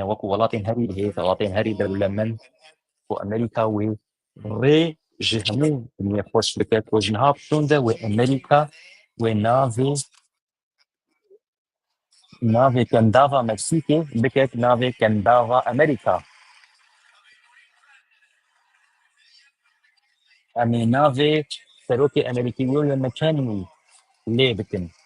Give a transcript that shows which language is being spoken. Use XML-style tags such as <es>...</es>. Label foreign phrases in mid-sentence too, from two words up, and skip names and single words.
<ku>وەکو وڵاتین هەری هەیە وڵاتین هەری دەولەمەند و ئەمریکا و ڕێ ji hemû dinê xweş bike ku ji niha pişûn de wê Amerîka wê navê kendava Meksîkê bike navê kendava Amerîka. Em ê navê serokê Amerîkî William McKinley lê bikin.</ku>